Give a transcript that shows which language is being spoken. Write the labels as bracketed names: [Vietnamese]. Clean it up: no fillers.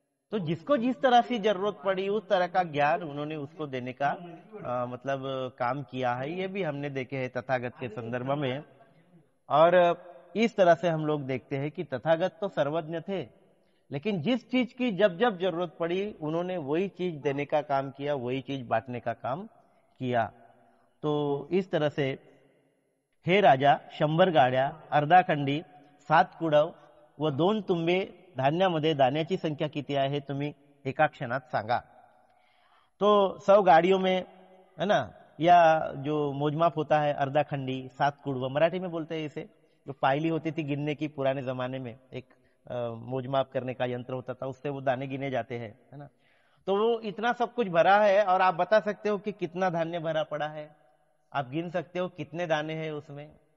[Hindi] तो जिसको जिस तरह से जरूरत पड़ी उस तरह का ज्ञान उन्होंने उसको देने का मतलब काम किया है। ये भी हमने देखे हैं तथागत के संदर्भ में। और इस तरह से हम लोग देखते हैं कि तथागत तो सर्वज्ञ थे, लेकिन जिस चीज की जब जब जरूरत पड़ी उन्होंने वही चीज देने का काम किया, वही चीज बांटने का काम किया। [Marathi] तो इस तरह से हे राजा, 100 गाड्या, अर्धा खंडी, 7 कुडव व 2 तुंबे धान्यामध्ये दाण्याची संख्या किती आहे तुम्ही एका क्षणात सांगा। [Hindi] तो 100 गाड़ियों में, है ना, या जो मोजमाप होता है अर्धा खंडी, 7 कुड़वा, मराठी में बोलते हैं इसे, जो पायली होती थी गिनने की पुराने जमाने में, एक मोजमाप करने का यंत्र होता था, उससे वो दाने गिने जाते हैं, है ना। तो वो इतना सब कुछ भरा है और आप बता सकते हो कि कितना धान्य भरा पड़ा है, आप गिन सकते हो कितने दाने हैं उसमें।